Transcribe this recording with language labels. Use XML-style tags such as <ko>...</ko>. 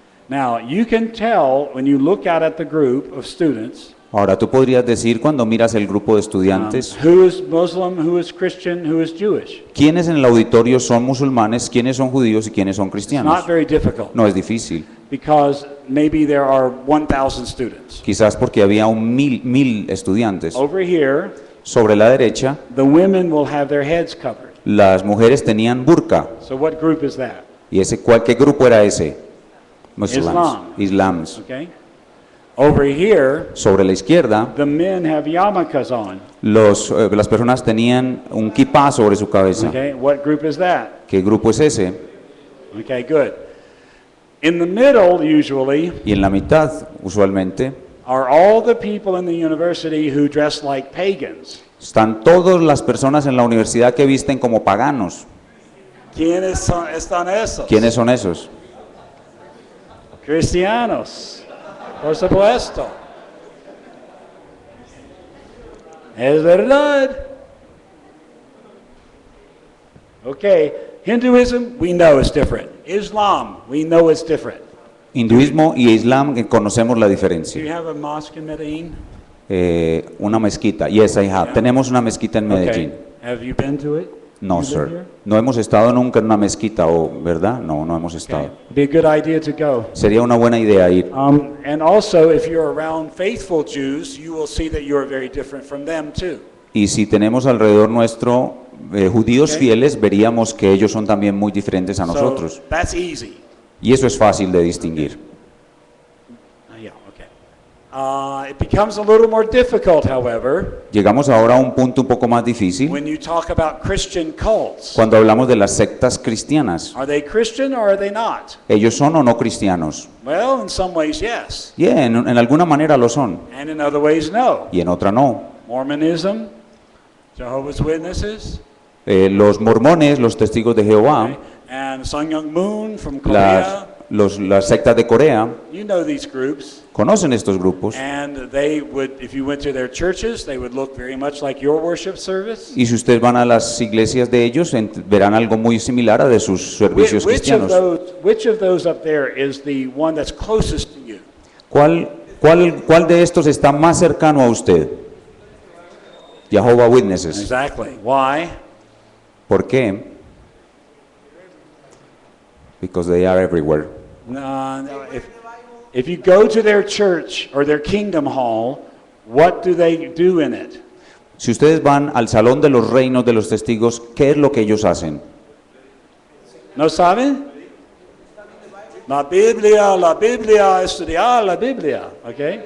<en>Now, you can tell when you look out at the group of students</en> <es>Ahora tú podrías decir cuando miras el grupo de estudiantes,</es> <en>who is Muslim, who is Christian, who is Jewish.</en> <es>quiénes en el auditorio son musulmanes, quiénes son judíos y quiénes son</es> <en>It's</en> <es>cristianos.</es> <en>not very difficult</en> <es>No es difícil,</es> <en>because maybe there are 1,000 students.</en> <es>quizás porque había mil estudiantes.</es> <en>Over here,</en> <es>Sobre la derecha,</es> <en>the women will have their heads covered.</en> <es>las mujeres tenían burka.</es> <en>So what group is that?</en> <es>¿Y qué grupo era ese?</es> <en>Muslims, Islam.</en> <es>Islams.</es> <en>Okay? Over here,</en> <es>Sobre la izquierda,</es> <en>the men have yarmulkes on.</en> <es>las personas tenían un kippah sobre su cabeza.</es> <en>Okay? What group is that?</en> <es>¿Qué grupo es ese?</es> <en>Okay, good. In the middle, usually,</en> <es>Y en la mitad, usualmente,</es> <en>are all the people in the university who dress like pagans.</en> <es>están todas las personas en la universidad que visten como paganos. ¿Quiénes están esos? ¿Quiénes son esos? Cristianos. Por supuesto. Es verdad.</es> <en>Okay, Hinduism, we know it's different. Islam, we know it's different.</en> <es>Hinduismo y Islam, que conocemos la</es> <en>Do</en> <es>diferencia.</es> <en>you have a mosque in Medellin?</en> <es>Una mezquita.</es> <en>Yes, I have. Yeah.</en> <es>Tenemos una mezquita en Medellín.</es> <en>Okay. Have you been to it?</en> <es>No,</es> <en>You live sir. here?</en> <es>No hemos estado nunca en una mezquita, ¿verdad? No, no hemos estado.</es> <en>Okay. Be a good idea to go.</en> <es>Sería una buena idea ir.</es> <en>And also, if you're around faithful Jews, you will see that you are very different from them too.</en> <es>Y si tenemos alrededor nuestro judíos</es> <en>Okay.</en> <es>fieles, veríamos que ellos son también muy diferentes a nosotros.</es> <en>So that's easy.</en> <es>Y eso es fácil de distinguir.</es> <en>Yeah, okay. It becomes a little more difficult, however,</en> <es>Llegamos ahora a un punto un poco más difícil</es> <en>when you talk about Christian cults.</en> <es>cuando hablamos de las sectas cristianas.</es> <en>Are they Christian or are they not?</en> <es>¿Ellos son o no cristianos?</es> <en>Well, in some ways, yes,</en> <es>Y en alguna manera lo son,</es> <en>and in other ways, no.</en> <es>y en otra no.</es> <en>Mormonism, Jehovah's Witnesses,</en> <es>Los mormones, los testigos de Jehová,</es> <en>okay, and Sun Myung Moon from Korea.</en> <es>las sectas de Corea,</es> <en>You know these groups.</en> <es>conocen estos grupos.</es> <en>And they would, if you went to their churches, they would look very much like your worship service.</en> <es>Y si ustedes van a las iglesias de ellos, verán algo muy similar a de sus servicios</es> <en>Which of</en> <es>cristianos.</es> <en>those up there is the one that's closest to you?</en> <es>¿Cuál ¿Cuál de estos está más cercano a usted?</es> <en>Jehovah's Witnesses. Exactly. Why?</en> <es>¿Por qué?</es> <en>Because they are everywhere.</en> <es>No.</es> <en>If you go to their church or their kingdom hall, what do they do in it?</en> <es>Si ustedes van al Salón de los Reinos de los Testigos, ¿qué es lo que ellos hacen? ¿No saben? La Biblia, estudiar la Biblia, ¿ok?</es>